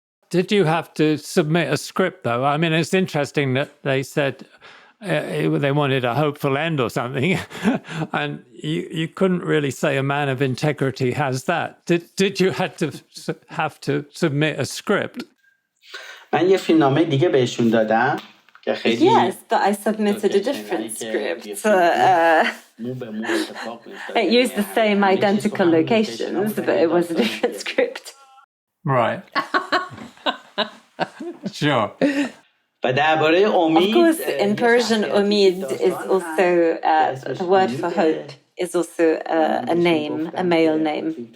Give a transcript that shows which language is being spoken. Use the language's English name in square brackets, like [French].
[English] Did you have to submit a script, though? I mean, it's interesting that they said they wanted a hopeful end or something, and you couldn't really say A Man of Integrity has that. Did you have to submit a script? [Persian] من یه فیلمنامه دیگه بهشون دادم که خیلی [English] Yes, but I submitted a different script. It used the same identical locations, but it was a different script. Right. Sure. [Persian] و درباره امید. [English] Of course, in Persian, Omid is also the word for hope is also a name, a male name.